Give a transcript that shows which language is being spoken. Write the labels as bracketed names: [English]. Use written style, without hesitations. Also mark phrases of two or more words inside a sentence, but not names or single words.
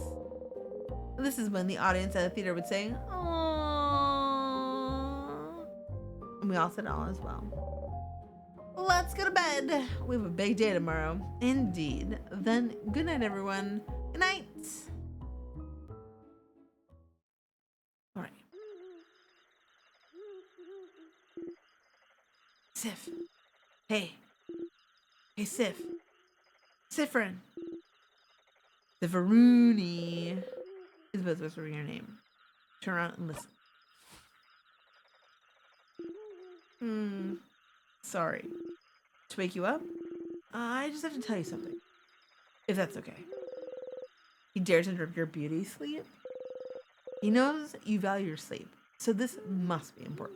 [English] This is when the audience at the theater would say, "Aww." And we all said "Aww" as well. Let's go to bed. We have a big day tomorrow. Indeed. Then, good night, everyone. Good night. All right. Sif. Hey. Hey, Sif. Sifrin. Sifaroony. Isabel's whispering your name. Turn around and listen. Sorry. To wake you up? I just have to tell you something. If that's okay. He dares interrupt your beauty sleep? He knows you value your sleep, so this must be important.